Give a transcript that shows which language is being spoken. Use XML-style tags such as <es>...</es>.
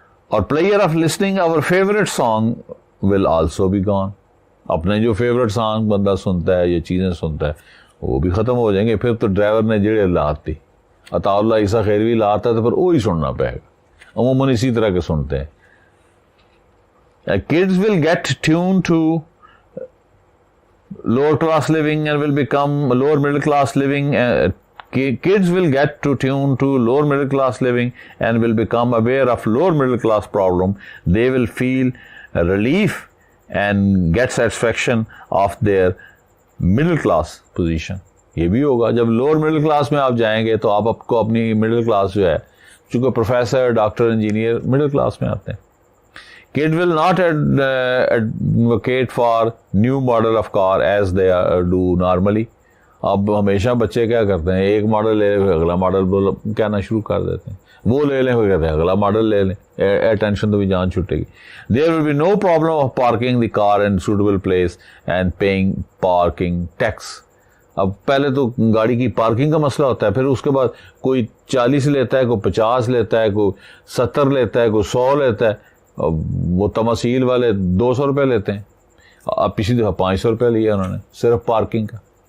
<en>اور player of listening our favourite song will also be gone.</en> <ur>اپنے جو favourite song بندہ سنتا ہے, یہ چیزیں سنتا ہے, وہ بھی ختم ہو جائیں گے. پھر تو ڈرائیور نے جڑے لات تھی, عطا اللہ عیسیٰ خیروی لاتا ہے تو پھر وہی سننا پڑے گا. عموماً اسی طرح کے سنتے ہیں.</ur> <en>Kids will get tuned to lower class living and will become lower middle class living. Kids will get tuned to lower middle class living and will become aware of lower middle class problem. They will feel relief and get satisfaction of their middle class position.</en> <ur>یہ بھی ہوگا جب lower middle class میں آپ جائیں گے تو آپ کو اپنی مڈل کلاس جو ہے, چونکہ professor, doctor, engineer middle class میں آتے ہیں.</ur> <en>Kid will not advocate for new model of car as they do normally.</en> <ur>اب ہمیشہ بچے کیا کرتے ہیں, ایک ماڈل لے لیں اگلا ماڈل کہنا شروع کر دیتے ہیں, وہ لے لیں وہ کہتے ہیں اگلا ماڈل لے لیں, ٹینشن تو بھی جان چھٹے گی.</ur> <en>There will be no problem of parking the car in suitable place and paying parking tax.</en> <ur>اب پہلے تو گاڑی کی پارکنگ کا مسئلہ ہوتا ہے, پھر اس کے بعد کوئی 40 لیتا ہے, کوئی 50 لیتا ہے, کوئی 70 لیتا ہے, کوئی 100 لیتا ہے. وہ تماثیل والے 200 روپے لیتے ہیں, اب پچھلی دفعہ 500 روپے لیا انہوں نے صرف پارکنگ کا.</ur>